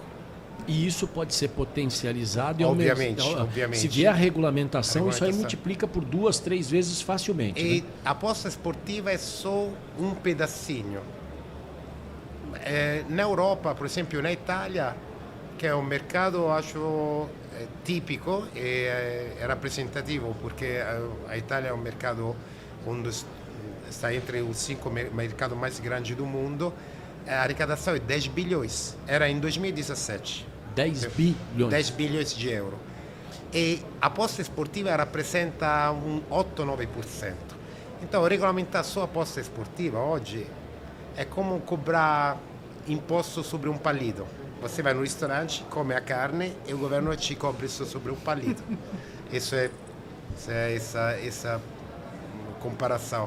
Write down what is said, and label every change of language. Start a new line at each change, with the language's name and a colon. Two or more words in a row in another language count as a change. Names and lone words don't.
Portuguese: E isso pode ser potencializado. Obviamente. Se vier a regulamentação, isso aí multiplica por 2, 3 vezes facilmente. E né? a aposta esportiva é só um pedacinho. Na Europa, por exemplo, na Itália,
Italian: che è un mercato,
Portuguese: acho,
Italian: tipico e rappresentativo, perché
Portuguese: a Itália é um mercado onde está entre os 5 mercados mais grandes do mundo. A arrecadação é 10 bilhões, era em 2017. 10 bilhões. 10 bilhões de euros. E a aposta esportiva
Italian: rappresenta un 8-9%.
Portuguese: Então, regolamentar só a aposta esportiva hoje é como cobrar imposto sobre um palito. Você vai no restaurante, come a carne e o governo te cobra isso sobre um palito. Isso é essa comparação.